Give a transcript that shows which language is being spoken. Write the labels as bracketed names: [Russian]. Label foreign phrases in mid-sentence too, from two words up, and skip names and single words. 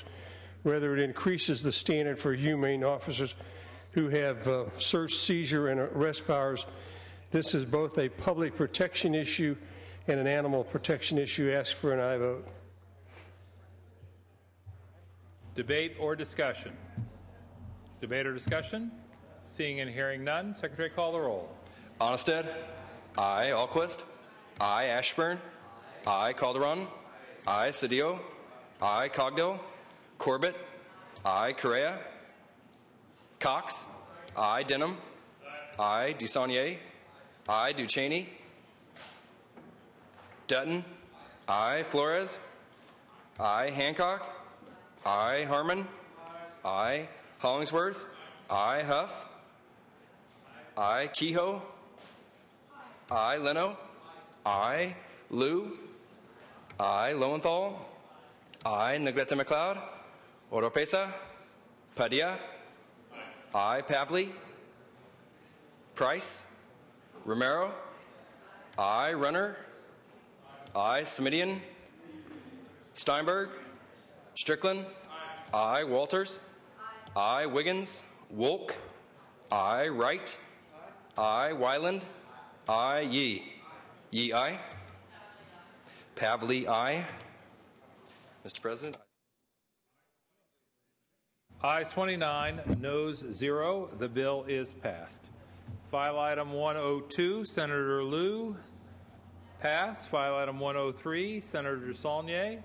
[English] Rather, it increases the standard for humane officers who have search, seizure, and arrest powers. This is both a public protection issue and an animal protection issue. Ask for an aye vote. Debate or discussion? Debate or discussion? Seeing and hearing none, Secretary, call the roll. Onnested? Aye. Alquist? Aye. Ashburn? Aye. Calderon? Aye. Cedillo? Aye. Cogdell? Corbett? Aye. Correa? Cox? Aye. Denham? Aye. DeSaulnier? Aye. Duchesne? Dutton? I. Flores. I. Hancock. I. Harmon. I. Hollingsworth. I. Huff. I. Kehoe. I. Leno. I. Liu. I. Lowenthal. I. Negrete McLeod. Oropesa. Padilla. I. Pavley. Price. Romero. I. Runner. I. Semidian. Steinberg. Strickland. I. Walters. I. Wiggins. Wolk. I. Wright. I. Wyland. I. Yee. Yee, aye. Pavley, aye. Mr. President. Ayes 29, noes 0. The bill is passed. File item 102, Senator Liu. Pass. File item 103, Senator Saulnier.